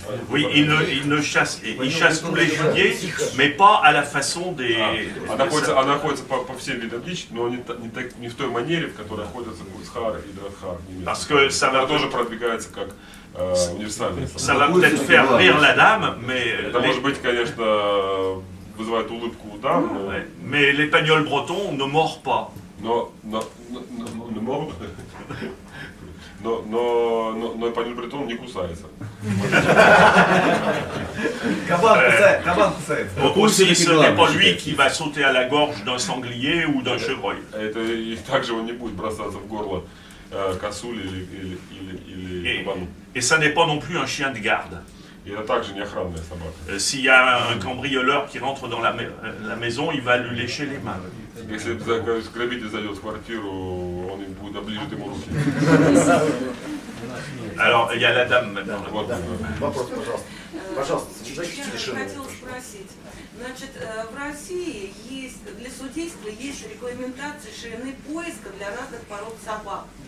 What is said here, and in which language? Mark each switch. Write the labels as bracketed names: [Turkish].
[French] Oui, il chasse tous les gibiers, mais pas à la façon des... [Russian] Она ходится по всем видам дичи, но не в той манере, в которой ходятся Kurzar и Drahthaar. [French] Parce que ça va [Russian] тоже продвигается как универсальный. [French] Ça va peut-être faire rire la dame, mais... [Russian] Это может быть, конечно, вызывает улыбку у дам, [French] mais l'épagnol breton ne mord pas. [Russian] Но эпаньоль бретон не кусается. Кабан кусается. [French] Aussi, ce n'est pas lui qui va sauter à la gorge d'un sanglier ou d'un chevreuil. [Russian] И также он не будет бросаться в горло косули или кабану. [French] Et ça n'est pas non plus un chien de garde. [Russian] И это также не охранная собака. [French] S'il y a un cambrioleur qui rentre dans la maison, il va lui lécher les mains. [Russian] Если грабитель зайдет в квартиру, он будет оближет ему руки. [French] Alors, il y a la dame maintenant. [Russian] Вопрос, пожалуйста. Пожалуйста, Я хотела спросить. Значит, в России есть, для судейства есть регламентация ширины поиска для разных пород собак.